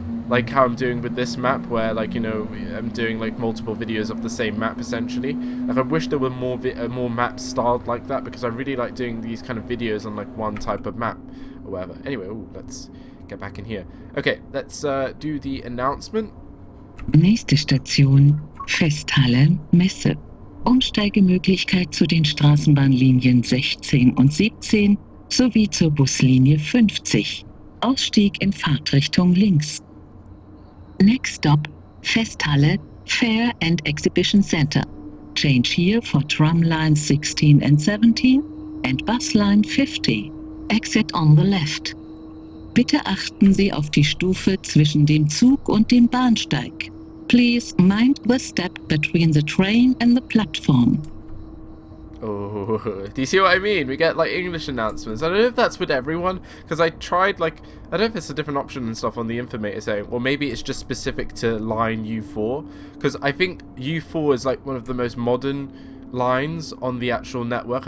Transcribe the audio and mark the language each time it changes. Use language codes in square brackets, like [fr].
[en] Like how I'm doing with this map, where, like, you know, I'm doing like multiple videos of the same map essentially. Like, I wish there were more maps styled like that, because I really like doing these kind of videos on like one type of map or whatever. Anyway, ooh, let's get back in here. Okay, let's do the announcement. [de] Nächste Station, Festhalle, Messe. Umsteigemöglichkeit zu den Straßenbahnlinien 16 und 17 sowie zur Buslinie 50. Ausstieg in Fahrtrichtung links. [en] Next stop, Festhalle, Fair and Exhibition Center. Change here for tram lines 16 and 17 and bus line 50. Exit on the left. [de] Bitte achten Sie auf die Stufe zwischen dem Zug und dem Bahnsteig. [en] Please mind the step between the train and the platform. Oh, do you see what I mean? We get like English announcements. I don't know if that's with everyone, because I tried, like, I don't know if it's a different option and stuff on the informator saying, or maybe it's just specific to line U4, because I think U4 is like one of the most modern lines on the actual network.